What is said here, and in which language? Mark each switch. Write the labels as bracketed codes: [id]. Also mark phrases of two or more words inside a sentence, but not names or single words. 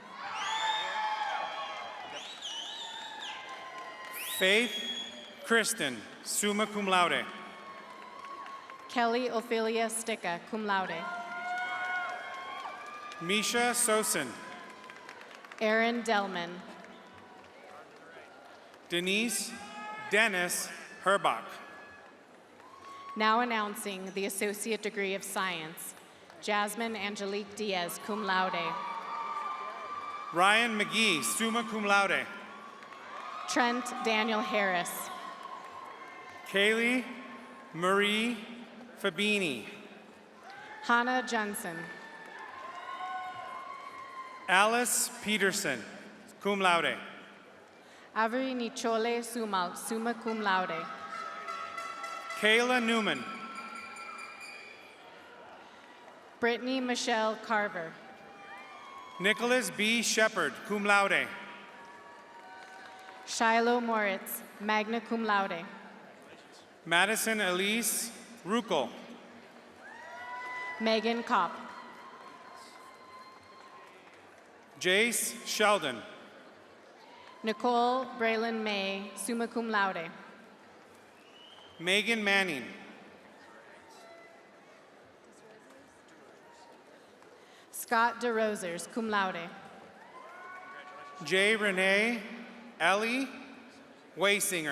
[en] Faith Kristen, [la] summa cum laude. [en] Kelly Ophelia Sticka, [la] cum laude. [en] Misha Sosin. Aaron Delman. Denise Dennis Herbach. Now announcing the Associate Degree of Science. Jasmine Angelique Diaz, [la] cum laude. [en] Ryan McGee, [la] summa cum laude. [en] Trent Daniel Harris. Kaylee Marie Fabini. Hannah Jensen. Alice Peterson, [la] cum laude. [en] Avery Nichole Sumal, [la] summa cum laude. [en] Kayla Newman. Brittany Michelle Carver. Nicholas B. Shepard, [la] cum laude. [en] Shiloh Moritz, [la] magna cum laude. [en] Madison Elise Ruckel. Megan Kopp. Jace Sheldon. Nicole Braylon May, [la] summa cum laude. [en] Megan Manning. Scott DeRosers, [la] cum laude. [en] J. Renee Ellie Waysinger.